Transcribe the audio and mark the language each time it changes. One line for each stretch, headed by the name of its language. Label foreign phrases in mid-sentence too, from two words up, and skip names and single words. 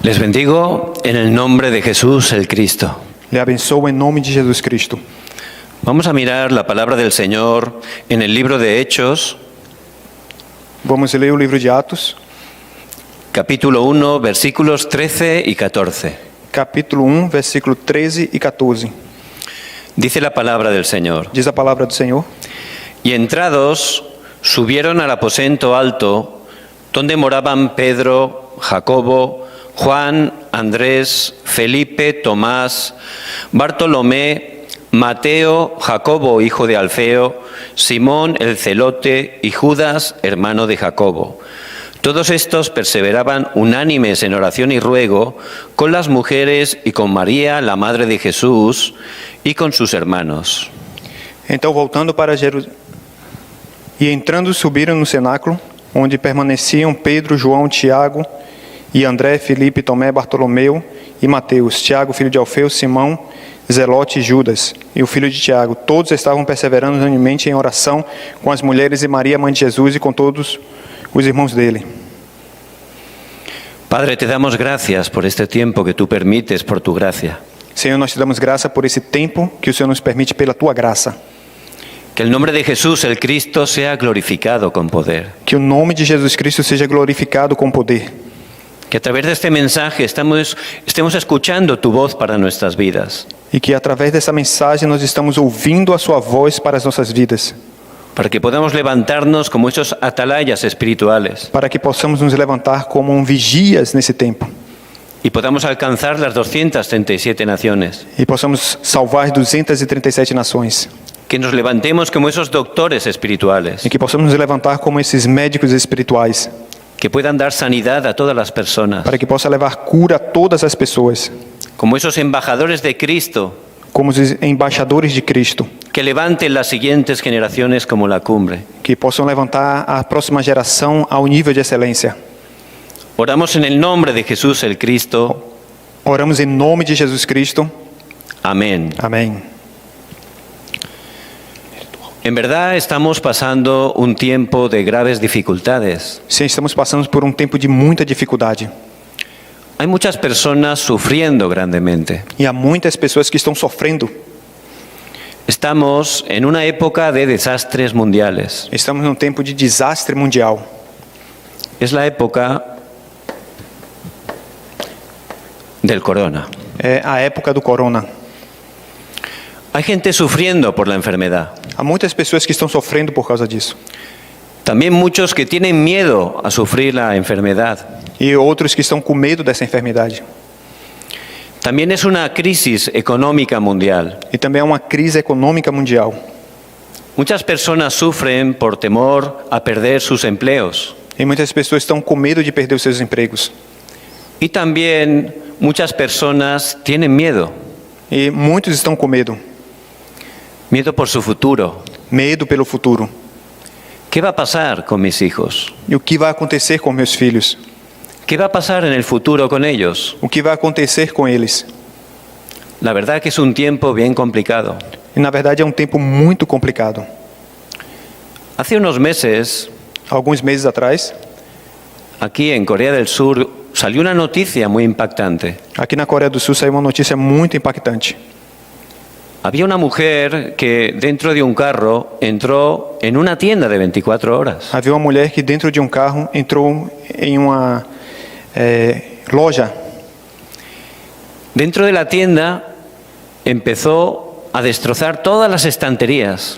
Spanish: Les bendigo en el nombre de Jesús el Cristo.
Portuguese: Le abençoo em nome de Jesus Cristo.
Spanish: Vamos a mirar la palabra del Señor en el libro de Hechos,
Portuguese: Vamos ler o livro de Atos,
Spanish: capítulo 1, versículos 13 y 14.
Portuguese: capítulo 1, versículo 13 e 14.
Spanish: Dice la palabra del Señor:
Portuguese: Diz a palavra do Senhor.
Spanish: Y entrados, subieron al aposento alto, donde moraban Pedro, Jacobo, Juan, Andrés, Felipe, Tomás, Bartolomé, Mateo, Jacobo, hijo de Alfeo, Simón el celote y Judas, hermano de Jacobo. Todos estos perseveraban unánimes en oración y ruego con las mujeres y con María, la madre de Jesús, y con sus hermanos.
Portuguese: Então, voltando para Jerusalém, e entrando subiram no cenáculo, onde permaneciam Pedro, João, Tiago e André, Felipe, Tomé, Bartolomeu e Mateus, Tiago, filho de Alfeu, Simão, Zelote e Judas, e o filho de Tiago. Todos estavam perseverando unanimemente em oração com as mulheres e Maria, mãe de Jesus, e com todos os irmãos dele.
Spanish: Padre, te damos gracias por este tiempo que tú permites por tu gracia.
Portuguese: Senhor, nós te damos graça por esse tempo que o Senhor nos permite pela tua graça.
Spanish: Que el nombre de Jesús, el Cristo, sea glorificado con poder.
Portuguese: Que o nome de Jesus Cristo seja glorificado com poder.
Spanish: Que a través de este mensaje estemos escuchando tu voz para nuestras vidas.
Portuguese: E que através dessa mensagem nós estamos ouvindo a sua voz para as nossas vidas.
Spanish: Para que podamos levantarnos como esos atalayas espirituales
Portuguese: Para que possamos nos levantar como vigias nesse tempo.
Spanish: y podamos alcanzar las 237 naciones.
Portuguese: E possamos salvar 237 nações.
Spanish: Que nos levantemos como esos doctores espirituales
Portuguese: E que possamos nos levantar como esses médicos espirituais.
Spanish: que puedan dar sanidad a todas las personas.
Portuguese: Para que possa levar cura a todas as pessoas.
Spanish: Como esos embajadores de Cristo
Portuguese: Como os embaixadores de Cristo.
Spanish: que levanten las siguientes generaciones como la cumbre.
Portuguese: Que possam levantar a próxima geração ao nível de excelência.
Spanish: Oramos en el nombre de Jesús el Cristo.
Portuguese: Oramos em nome de Jesus Cristo.
Spanish: Amén.
Portuguese: Amém.
Spanish: En verdad estamos pasando un tiempo de graves dificultades.
Portuguese: Sim, estamos passando por tempo de muita dificuldade.
Spanish: Hay muchas personas sufriendo grandemente.
Portuguese: E há muitas pessoas que estão sofrendo.
Spanish: Estamos en una época de desastres mundiales.
Portuguese: Estamos num tempo de desastre mundial.
Spanish: Es la época del corona.
Portuguese: É a época do corona.
Spanish: Hay gente sufriendo por la enfermedad.
Portuguese: Há muitas pessoas que estão sofrendo por causa disso.
Spanish: También muchos que tienen miedo a sufrir la enfermedad.
Portuguese: E outros que estão com medo dessa enfermidade.
Spanish: También es una crisis económica mundial.
Portuguese: E também é uma crise econômica mundial.
Spanish: Muchas personas sufren por temor a perder sus empleos.
Portuguese: E muitas pessoas estão com medo de perder os seus empregos.
Spanish: Y también muchas personas tienen miedo.
Portuguese: E muitos estão com medo.
Spanish: Miedo por su futuro.
Portuguese: Medo pelo futuro.
Spanish: ¿Qué va a pasar con mis hijos?
Portuguese: E o que vai acontecer com meus filhos?
Spanish: ¿Qué va a pasar en el futuro con ellos?
Portuguese: O que vai acontecer com eles?
Spanish: La verdad que es un tiempo bien complicado.
Portuguese: E na verdade é tempo muito complicado.
Spanish: Hace unos meses,
Portuguese: Alguns meses atrás,
Spanish: aquí en Corea del Sur, salió una noticia muy impactante.
Portuguese: aqui na Coreia do Sul saiu uma notícia muito impactante.
Spanish: Había una mujer que dentro de un carro entró en una tienda de 24 horas.
Portuguese: Havia uma mulher que dentro de carro entrou em uma loja.
Spanish: Dentro de la tienda empezó a destrozar todas las estanterías.